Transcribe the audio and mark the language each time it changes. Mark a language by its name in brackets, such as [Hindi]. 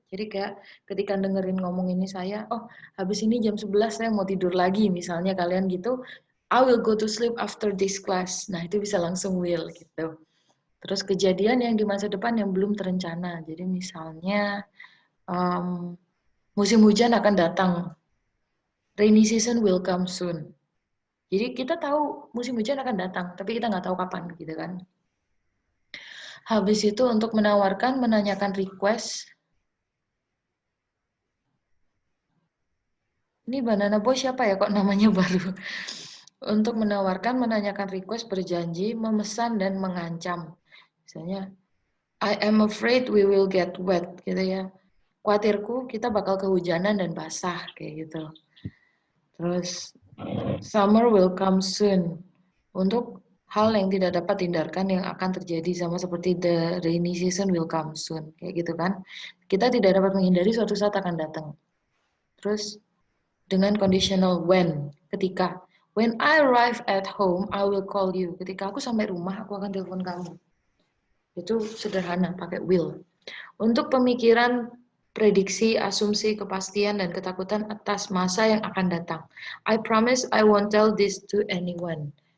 [Indonesian] Jadi kayak ketika dengerin ngomong ini saya, oh habis ini jam 11 saya mau tidur lagi, misalnya kalian gitu. [English] I will go to sleep after this class. [Indonesian] Nah, itu bisa langsung will gitu. Terus kejadian yang di masa depan yang belum terencana. Jadi misalnya musim hujan akan datang. [English] Rainy season will come soon. [Indonesian] Jadi kita tahu musim hujan akan datang, tapi kita nggak tahu kapan gitu kan. Habis itu untuk menawarkan, menanyakan request. Ini Banana Boy siapa ya kok namanya baru? Untuk menawarkan, menanyakan request, berjanji, memesan, dan mengancam. [English] Misalnya, I am afraid we will get wet, gitu ya. [Indonesian] Khawatirku kita bakal kehujanan dan basah, kayak gitu. [English] Terus, summer will come soon. [Indonesian] Untuk hal yang tidak dapat dihindarkan yang akan terjadi, sama seperti [English] the rainy season will come soon, [Indonesian] kayak gitu kan. Kita tidak dapat menghindari, suatu saat akan datang. Terus, dengan conditional when, ketika. [English] When I arrive at home, I will call you. [Indonesian] Ketika aku sampai rumah, aku akan telepon kamu. Itu sederhana, pakai will. Untuk pemikiran prediksi, asumsi, kepastian, dan ketakutan atas masa yang akan datang. [English] I promise I won't tell this to anyone.